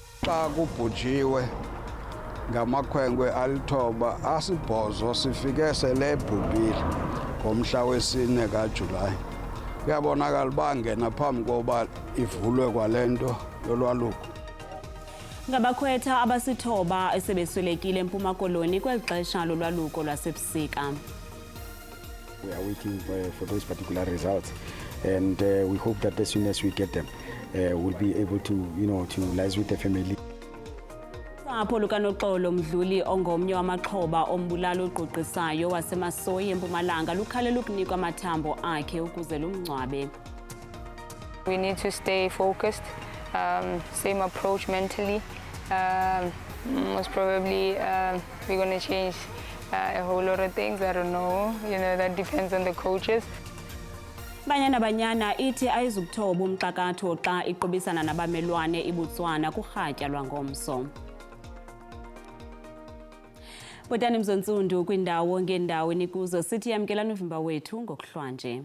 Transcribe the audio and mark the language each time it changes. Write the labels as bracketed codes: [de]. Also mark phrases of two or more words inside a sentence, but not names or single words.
[xh] xa kubhujiwe ngamakhwenkwe alithoba asibhozo sifike sele ebhubhile ngomhla wesine kaJulayi. Kuyabonakala uba ngena phambi koba ivulwe kwalento yolwaluko. Ngabakhwetha abasithoba esebeswelekile eMpuma Koloni kweli xesha lolwaluko lwasebusika. [en] We are waiting for those particular results, and we hope that as soon as we get them, we'll be able to, to liaise with the family. [xh] Usapho lukaNoxolo Mdluli ongomnye wamaxhoba ombulalo ogqugqisayo wasemasoyi eMpumalanga lukhalela ukunikwa amathambo akhe ukuze lumngcwabe. [en] We need to stay focused, same approach mentally. Most probably we're going to change a whole lot of things. I don't know, that depends on the coaches. [xh] Banyana ithi ayizukuthoba umxakatho xa iqobisana nabamelwane iBotswana kurhatya lwangomso. Botani Mzonsundu kwindawo ngeendawo nikuzo sithi yamkela novimba wethu ngokuhlwanje.